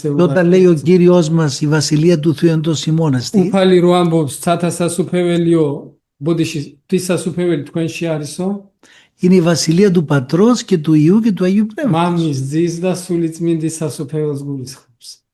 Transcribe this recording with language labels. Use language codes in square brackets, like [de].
[el] Και όταν λέει ο Κύριος μας η Βασιλεία του Θεού εντός ημώνας τι, [ka] უფალი რო ამბობს ცათა სასუფეველიო ბოდიში ღვთის სასუფეველი თქვენში არისო, [el] είναι η Βασιλεία του Πατρός και του Υιού και του Αγίου Πνεύματος. [ka] მამის ძის და სული წმინდის სასუფეველს გულისხმობს.